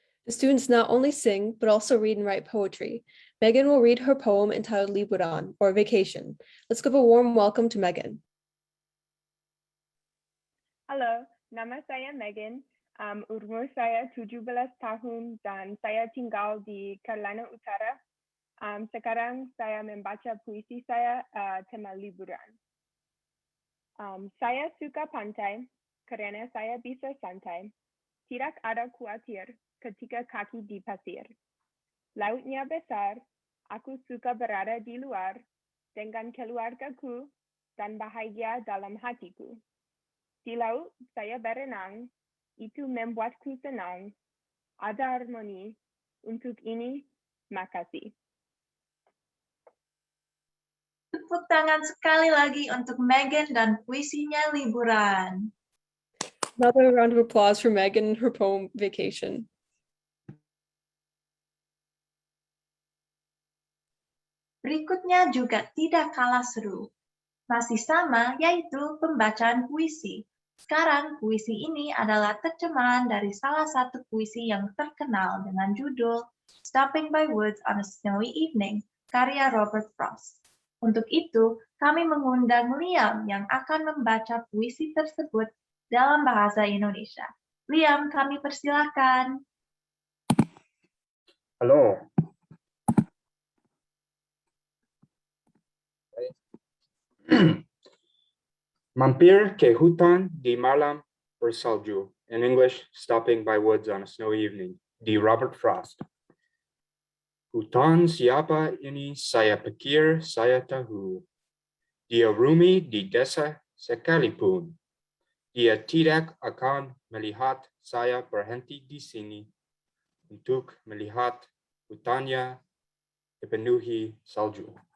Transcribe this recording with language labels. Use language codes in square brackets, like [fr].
[en] The students not only sing, but also read and write poetry. Megan will read her poem entitled Liburan, or Vacation. Let's give a warm welcome to Megan. [id] Halo, nama saya Megan. Umur saya 17 tahun dan saya tinggal di Carolina Utara. Sekarang saya membaca puisi saya tema liburan. Saya suka pantai karena saya bisa santai. Tidak ada khawatir ketika kaki di pasir. Lautnya besar, aku suka berada di luar dengan keluargaku dan bahagia dalam hatiku. Di laut saya berenang, itu membuatku senang. Ada harmoni. Untuk ini, makasih. Tepuk tangan sekali lagi untuk Megan dan puisinya liburan. [en] Another round of applause for Megan and her poem Vacation. [id] Berikutnya juga tidak kalah seru. Masih sama, yaitu pembacaan puisi. Sekarang, puisi ini adalah terjemahan dari salah satu puisi yang terkenal dengan judul Stopping by Woods on a Snowy Evening, karya Robert Frost. Untuk itu, kami mengundang Liam yang akan membaca puisi tersebut dalam bahasa Indonesia. Liam, kami persilakan. Halo. Mampir ke hutan di malam bersalju. [en] In English, Stopping by Woods on a Snowy Evening, di Robert Frost. [id] Hutan siapa ini saya pikir saya tahu. Dia Rumi di desa sekalipun. Dia tidak akan melihat saya berhenti di sini untuk melihat hutannya dipenuhi salju.